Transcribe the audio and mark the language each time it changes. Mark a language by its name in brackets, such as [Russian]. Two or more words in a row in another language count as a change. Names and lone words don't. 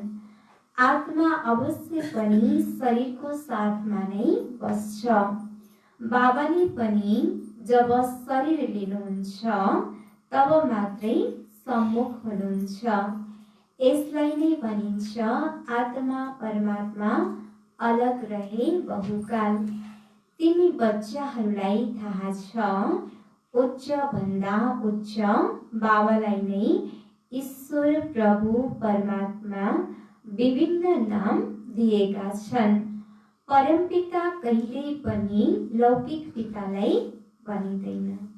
[Nepali] आत्मा अवश्य पनि शरीरको साथमा नै बस्छ। बाबाले पनि जब शरीर लिनुहुन्छ तब मात्रै सम्मुख हुनुहुन्छ। यसलाई नै भनिन्छ आत्मा परमात्मा अलग रहे बहुकाल। तिमी बच्चाहरूलाई थाहा छ, उच्च भन्दा उच्च बाबालाई नै ईश्वर प्रभु परमात्मा विभिन्न नाम दिएका छन्। परमपिता कहिल्यै पनि लौकिक पितालाई भनिँदैन।